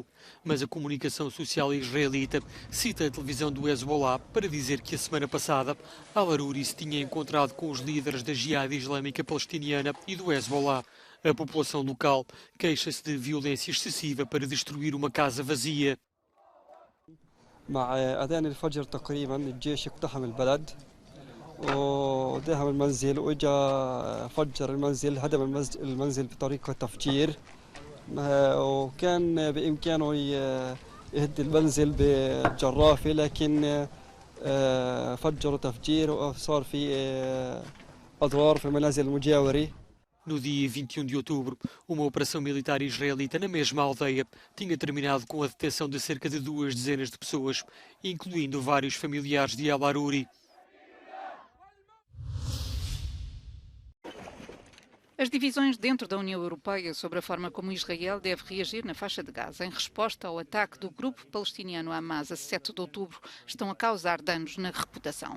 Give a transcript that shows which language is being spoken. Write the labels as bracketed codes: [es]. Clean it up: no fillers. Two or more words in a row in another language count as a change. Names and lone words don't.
[pt] Mas a comunicação social israelita cita a televisão do Hezbollah para dizer que a semana passada al-Aruri se tinha encontrado com os líderes da Jihad Islâmica Palestiniana e do Hezbollah. A população local queixa-se de violência excessiva para destruir uma casa vazia. [ar] مع أذان الفجر تقريبا الجيش اقتحم البلد ودهم المنزل وإجا فجر المنزل هدم المنزل بطريقة تفجير وكان بإمكانه يهد المنزل بالجرافة لكن فجروا تفجير وصار في أضرار في المنازل المجاورة. [pt] No dia 21 de outubro, uma operação militar israelita na mesma aldeia tinha terminado com a detenção de cerca de 2 dezenas de pessoas, incluindo vários familiares de al-Aruri. As divisões dentro da União Europeia sobre a forma como Israel deve reagir na faixa de Gaza em resposta ao ataque do grupo palestiniano Hamas a 7 de outubro estão a causar danos na reputação.